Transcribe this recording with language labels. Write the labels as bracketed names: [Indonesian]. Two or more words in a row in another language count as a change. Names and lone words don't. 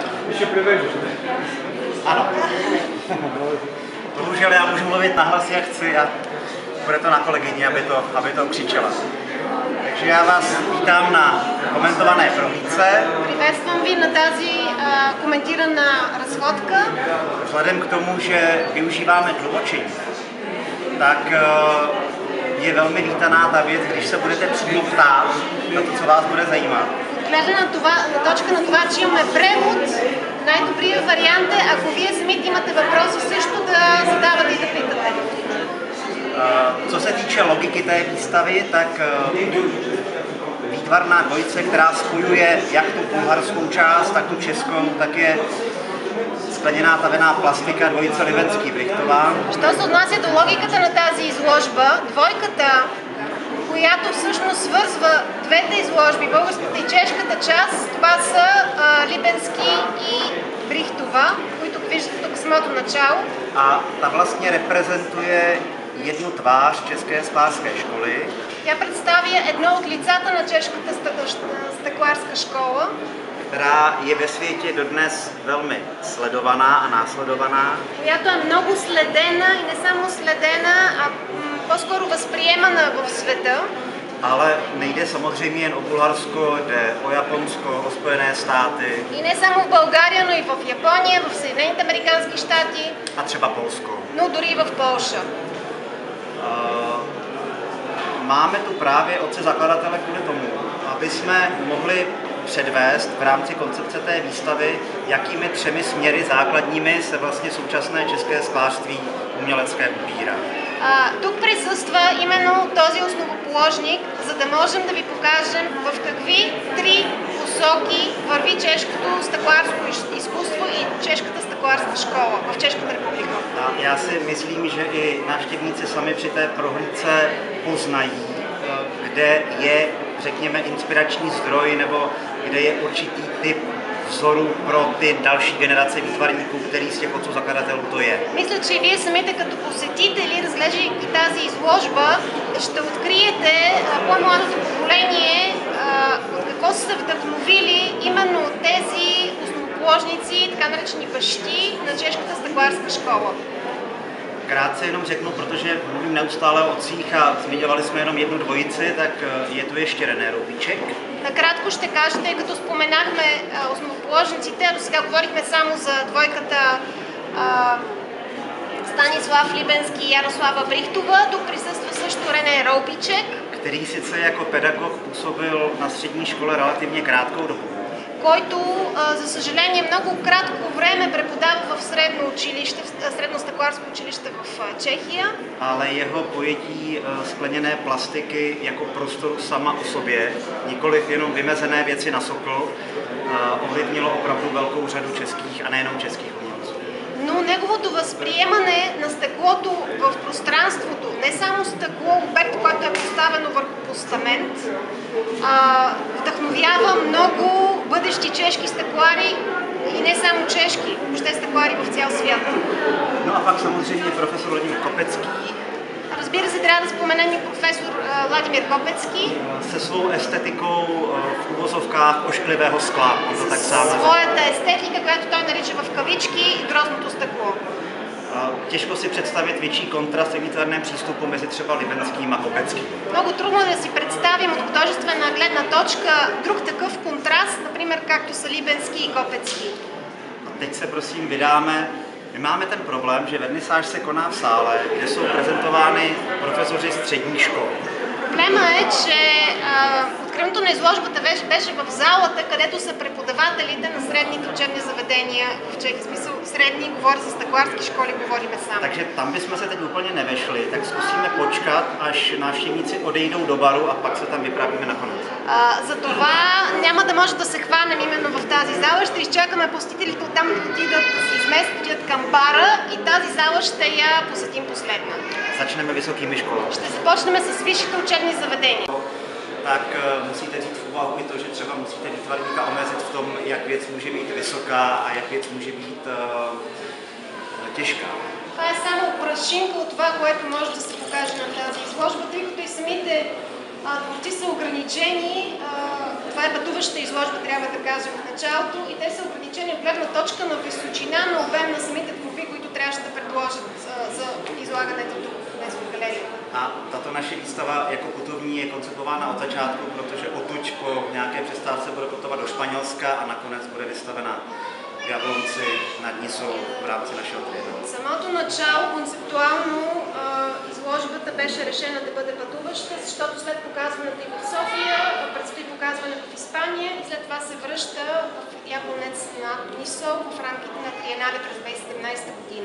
[Czech] Ještě priveješ, ne? Ano. Bohužel já můžu mluvit nahlas, jak chci a bude to na kolegyni, aby to křičela. Takže já vás vítám na komentované prohlídce. [Bulgarian] Приветствам ви на тази коментирана разходка. [Czech] Vzhledem k tomu, že využíváme tlumočení, tak je velmi vítaná ta věc, když se budete přímo ptát na to, co vás bude zajímat. [Bulgarian] Гледна на точка на това, че имаме превод, най-добрият вариант е, ако вие самите имате въпроси, също да задавате и да питате. [Czech] Co se týče logiky té výstavy, tak výtvarná dvojice, která spojuje jak tu bulharskou část, tak tu českou, tak je skleněná tavená plastika dvojice Libenský-Брихтова. [Bulgarian] Що се отнася до логиката на тази изложба, двойката, която всъщност свързва двете изложби, българската и чешката част, това са Либенски и Брихтова, които виждате тук в самото начало. [Czech] A ta vlastně reprezentuje jednu tvář České sklářské školy. [Bulgarian] Тя представя едно от лицата на чешката стъкларска школа, [Czech] Která je ve světě dodnes velmi sledovaná a následovaná. [Bulgarian] която е много следена и не само следена, а по-скоро възприемана в света. [Czech] Ale nejde samozřejmě jen o Bulharsko, jde o Japonsko, o Spojené státy. [Bulgarian] И не само в България, но и в Япония, в Съединените американски щати, [Czech] A třeba Polsko. [Bulgarian] но дори и в Полша. [Czech] Máme tu právě otce zakladatele kvůli tomu, aby jsme mohli předvést v rámci koncepce té výstavy, jakými 3 směry základními se vlastně současné české sklářství umělecké ubírá. [Bulgarian] Тук присъства именно този основоположник, за да можем да ви покажем в какви 3 посоки върви чешкото стъкларско изкуство и чешката стъкларска школа в Чешката република. [Czech] Já si myslím, že i návštěvníci sami při té prohlídce poznají, kde je, řekněme, inspirační zdroj nebo kde je určitý typ vzoru pro ty další generace výtvarníků, který z těch otců zakladatelů to je. [Bulgarian] Мисля, че вие самите като посетители, разглеждайки тази изложба, ще откриете по-младото поколение от какво са се вдъхновили именно тези основоположници, така наречени бащи на чешката стъкларска школа. [Czech] Krátce jenom řeknu, protože mluvím neustále o otcích a zmiňovali jsme jenom jednu dvojici, tak je tu ještě René Roubíček. [Bulgarian] Накратко ще кажа, тъй като споменахме основоположниците, а до сега говорихме само за двойката Станислав Либенски и Ярослава Брихтова. Тук присъства също Рене Роубíček, [Czech] Který sice jako pedagog působil na střední škole relativně krátkou dobu, [Bulgarian] който, за съжаление, много кратко време преподава в средно училище, средно стъкларско училище в Чехия. [Czech] ale jeho pojetí skleněné plastiky jako prostoru sama o sobě, nikoliv jenom vymezené věci na sokl, ovlivnilo opravdu velkou řadu českých a nejenom českých umělců. [Bulgarian] Но неговото възприемане на стъклото в пространството, не само стъкло, обект, който е поставено върху постамент, вдъхновява много бъдещи чешки стъклари и не само чешки, въобще стъклари в цял свят. [Czech] No a pak samozřejmě profesor Vladimír Kopecký. [Bulgarian] Разбира се, трябва да споменем и професор Владимир Копецки. [Czech] Se svou estetikou v uvozovkách ošklivého skla, on to tak sám nazývá. [Bulgarian] Своята естетика, която той нарича в кавички грозното стъкло. [Czech] Těžko si představit větší kontrast ve výtvarném přístupu mezi třeba Libenským a Kopeckým. [Bulgarian] Много трудно е да си представим от художествена гледна точка друг такъв контраст, например, както са Либенски и Копецки. [Czech] A teď se prosím vydáme. My máme ten problém, že vernisáž se koná v sále, kde jsou prezentovány profesoři střední školy. [Bulgarian] Проблема е, че откриването на изложбата беше в залата, където са преподавателите на средните учебни заведения в Чехия. В смисъл средни, говоря за стъкларски школи, говориме само. [Czech] Takže tam bychom se teď úplně nevešli, tak zkusíme počkat, až návštěvníci odejdou do baru a pak se tam vypravíme nakonec. [Bulgarian] Затова няма да може да се хванем именно в тази зала. Ще изчакаме посетителите оттам да отидат, да се изместят, отидат към бара и тази зала ще я посетим последна. [Czech] Začneme vysokými školami. [Bulgarian] Ще започнем с висшите учебни заведения. [Czech] Tak musíte vzít v úvahu i to, že třeba musíte výtvarníka omezit v tom, jak věc může být vysoká a jak věc může být těžká. [Bulgarian] Това е само прашинка от това, което може да се покаже на тази изложба, тъй като и самите творци са ограничени това е пътуваща изложба, трябва да кажем в началото, и те са ограничени от гледна точка на височина, на обем на самите творби, които трябваше да предложат за излагането тук днес в галерията. [Czech] A tato naše výstava jako putovní je koncipována od začátku, protože odtud po nějaké přestávce bude putovat do Španělska a nakonec bude vystavena v Jablonci nad Nisou v rámci našeho trienu. [Bulgarian] Самото начало концептуално изложбата беше решена да бъде пътуваща, защото след показването и в София предстои показване в Испания и след това се връща в Яблонец над Нисou в рамките на Триенале през 2017 година.